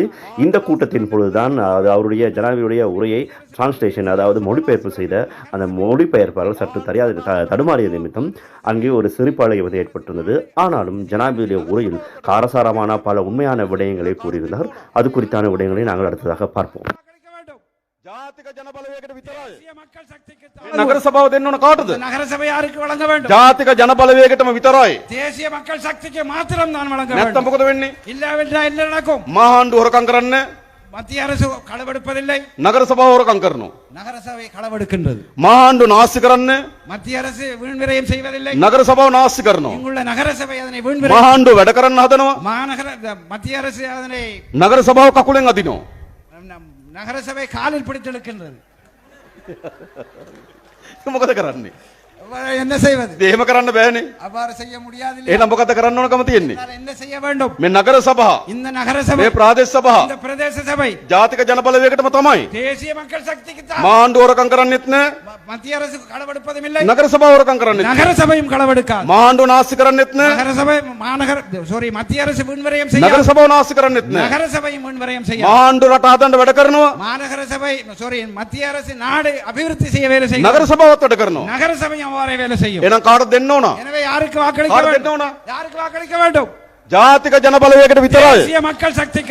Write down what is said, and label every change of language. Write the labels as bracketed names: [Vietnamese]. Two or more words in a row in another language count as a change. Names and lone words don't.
[Tamil] இந்த கூட்டத்தின் பொழுதுதான் அவருடைய ஜனாதிபதியுடைய உரையை டிரான்ஸ்லேஷன், அதாவது மொழிபெயர்ப்பு செய்த அந்த மொழிபெயர்ப்பாளர் சற்று தடுமாறிய நிமித்தம் அங்கே ஒரு சிரிப்பாலை ஏற்பட்டிருந்தது. ஆனாலும் ஜனாதிபதியுடைய உரையில் காரசாரமான பல உண்மையான விடயங்களை கூறியிருந்தார். அது குறித்தான விடயங்களை நாங்கள் அடுத்ததாக பார்ப்போம். [Sinhala] ජාතික ජන බලවේගයට විතරයි [Tamil] தேசிய மக்கள் சக்திக்கு [Sinhala] නගර සභාව දෙන්න ඕන කාටද [Tamil] நகர சபை யாருக்கு வழங்க வேண்டும் [Sinhala] ජාතික ජන බලවේගයටම විතරයි [Tamil] தேசிய மக்கள் சக்திக்கு மாத்திரம் தான் வழங்க [Sinhala] නැත්තම් [Tamil] வேண்டும் [Sinhala] මොකද වෙන්නේ [Tamil] இல்லாவிட்டால் என்ன நடக்கும் [Sinhala] මහා ආණ්ඩුව හොරකම් කරන්නේ [Tamil] மத்திய அரசு களவெடுப்பதில்லை [Sinhala] නගර සභාව හොරකම් කරනවා [Tamil] நகர சபை களவெடுக்கின்றது [Sinhala] මහා ආණ්ඩුව නාස්ති කරන්නේ [Tamil] மத்திய அரசு வீண்விரயம் செய்வதில்லை [Sinhala] නගර සභාව නාස්ති කරනවා [Tamil] இங்குள்ள நகர சபை அதனை [Sinhala] මහා [Tamil] வீண்விரயம் [Sinhala] ආණ්ඩුව වැඩ කරන්න හදනවා [Tamil] மாநகர மத்திய அரசு அதனை [Sinhala] නගර සභාව කකුලෙන් අදිනවා [Tamil] நகர சபை காலில் பிடித்து இழுக்கின்றது [Sinhala] මොකද කරන්නේ [Tamil] என்ன செய்வது [Sinhala] එහෙම කරන්න බෑනේ [Tamil] அவ்வாறு செய்ய முடியாது [Sinhala] එහෙනම් මොකද කරන්න ඕනකම තියෙන්නේ [Tamil] என்ன செய்ய வேண்டும் [Sinhala] මේ නගර සභා [Tamil] இந்த நகர சபை [Sinhala] මේ ප්‍රාදේශ සභා [Tamil] இந்த பிரதேச சபை [Sinhala] ජාතික ජන බලවේගයටම තමයි [Tamil] தேசிய மக்கள் சக்திக்கு தான் [Sinhala] මහා ආණ්ඩුව හොරකම් කරන්නෙත් නෑ [Tamil] மத்திய அரசு களவெடுப்பதும் இல்லை [Sinhala] නගර සභාව හොරකම් කරන්නෙත් නෑ [Tamil] நகர சபையும் களவெடுக்காது [Sinhala] මහා ආණ්ඩුව නාස්ති කරන්නෙත් නෑ [Tamil] நகர சபை மாநகர sorry மத்திய அரசு வீண்விரயம் செய்ய [Sinhala] නගර සභාව නාස්ති කරන්නෙත් නෑ [Tamil] நகர சபையும் வீண்விரயம் செய்ய [Sinhala] මහා ආණ්ඩුව රට හදන්න වැඩ කරනවා [Tamil] மாநகர சபை sorry மத்திய அரசு நாடு அபிவிருத்தி செய்ய வேலை செய்யும் [Sinhala] නගර සභාවත් වැඩ කරනවා [Tamil] நகர சபையும் அவ்வாறே வேலை செய்யும் [Sinhala] එහෙනම් කාටද දෙන්න ඕන [Tamil] எனவே யாருக்கு வாக்களிக்க [Sinhala] කාටද දෙන්න [Tamil] வேண்டும் [Sinhala] ඕන [Tamil] யாருக்கு வாக்களிக்க வேண்டும் [Sinhala] ජාතික ජන බලවේගයට විතරයි [Tamil] தேசிய மக்கள் சக்திக்கு